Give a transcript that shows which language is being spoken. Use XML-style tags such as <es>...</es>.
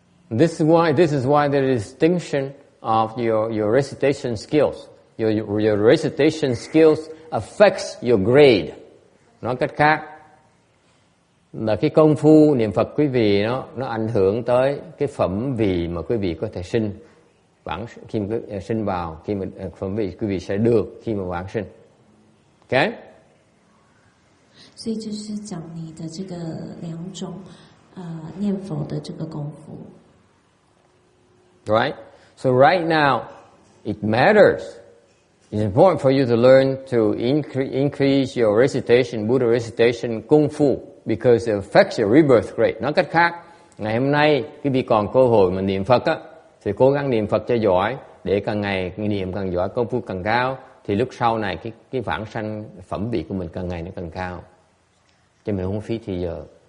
<en>This is why the distinction of your recitation skills. Your recitation skills affects your grade.</en> <vi>Nói cách khác là cái công phu niệm Phật quý vị nó ảnh hưởng tới cái phẩm vị mà quý vị có thể sinh vãng khi mà sinh vào, khi mà phẩm vị quý vị sẽ được khi mà vãng sinh.</vi> <en>Okay?</en> <zh>所以就是讲你的这个两种念佛的这个功夫。</zh> <en>Right? So right now, it matters. It's important for you to learn to increase your recitation, Buddha recitation, Kung Fu, because it affects your rebirth rate.</en> <vi>Nói cách khác, ngày hôm nay, quý vị còn cơ hội mà niệm Phật á, thì cố gắng niệm Phật cho giỏi, để càng ngày niệm càng giỏi, công phu càng cao, thì lúc sau này cái vãng sanh phẩm vị của mình càng ngày nó càng cao. Cho mình không phí thì giờ.</vi>